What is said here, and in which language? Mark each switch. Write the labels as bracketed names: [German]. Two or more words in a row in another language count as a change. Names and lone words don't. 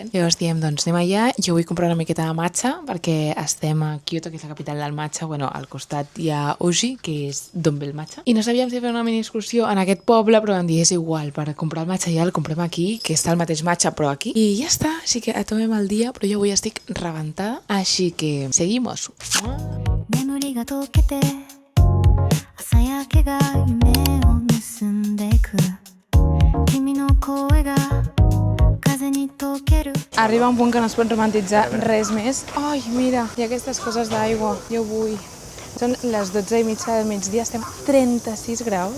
[Catalan] Llavors diem, doncs anem allà. Jo vull comprar una miqueta de matcha perquè estem a Kyoto, que és la capital del matcha. Bueno, al costat hi ha Uji, que és d'on ve el matcha. I no sabíem si fer una mini excursió en aquest poble, però vam dir, és igual, per comprar el matcha ja el comprem aquí, que està el mateix matcha, però aquí. I ja està, així que tomem el dia, però jo avui estic rebentada, així que seguimos. [Japanese] 眠りが溶けて朝焼けが夢を盗んでいく君の声が [Catalan] Arriba un punt que no es pot romantitzar res més. Ai, mira, hi ha aquestes coses d'aigua. Jo vull. Són les 12:30 del migdia, estem a 36 graus.